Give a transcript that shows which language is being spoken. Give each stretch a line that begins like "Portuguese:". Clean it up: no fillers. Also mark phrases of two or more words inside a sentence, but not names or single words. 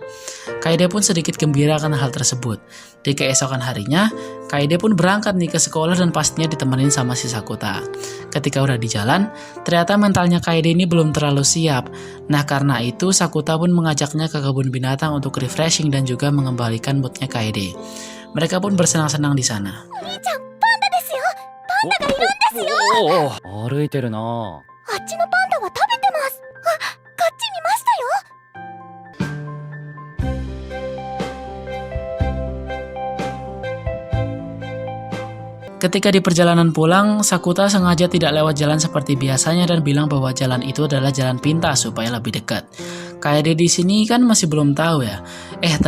Indonesian: Kaede pun sedikit gembira karena hal tersebut. Di keesokan harinya, Kaede pun berangkat nih ke sekolah dan pastinya ditemenin sama si Sakuta. Ketika udah di jalan, ternyata mentalnya Kaede ini belum terlalu siap. Nah karena itu Sakuta pun mengajaknya ke kebun binatang untuk refreshing dan juga mengembalikan moodnya Kaede. Mereka pun bersenang-senang di sana.
Japanese: 歩いてるな。あっちのパンダは食べてます。あ、こっち見ましたよ。
Indonesian: Ketika di perjalanan pulang, Sakuta sengaja tidak lewat jalan seperti biasanya dan bilang bahwa jalan itu adalah jalan pintas supaya lebih dekat. Kaede di sini kan masih belum tahu ya.